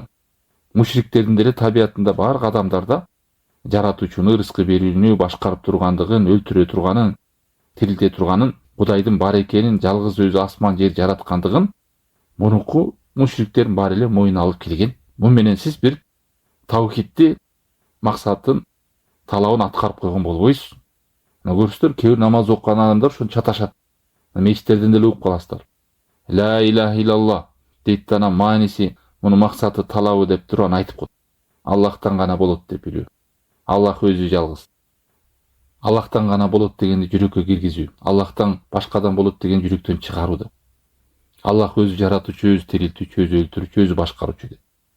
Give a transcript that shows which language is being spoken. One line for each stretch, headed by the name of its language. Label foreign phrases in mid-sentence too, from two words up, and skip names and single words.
Kyrgyz: Мушриктердин деле табиятында бар адамдарда жаратуучуну, рызкы берүүнү башкарып тургандыгын, өлтүрө турганын, тирилте турганын, Кудайдын бар экенин, жалгыз өзү асман жер жараткандыгын мурунку мушриктердин баары эле моюна алып келген. Бу менен сиз бир таухидди максатын, талабын аткарып койгон болбойсуз. Көрүсүздөр, кээ бир намаз окуган адамдар ошону чаташат. Мешиттерден деле угуп каласыздар.
Arabic: لا إله إلا الله
Kyrgyz: дейт, анан мааниси, муну максаты, талабы деп туруп аны айтып коет. Аллахтан гана болот деп билүү. Аллах өзү жалгыз. Аллахтан гана болот дегенди жүрөккө киргизүү. Аллахтан башкадан болот деген жүрөктөн чыгаруу. Аллах өзү жаратуучу, өзү тирилтүүчү, өзү өлтүрүүчү, өзү башкаруучу деп.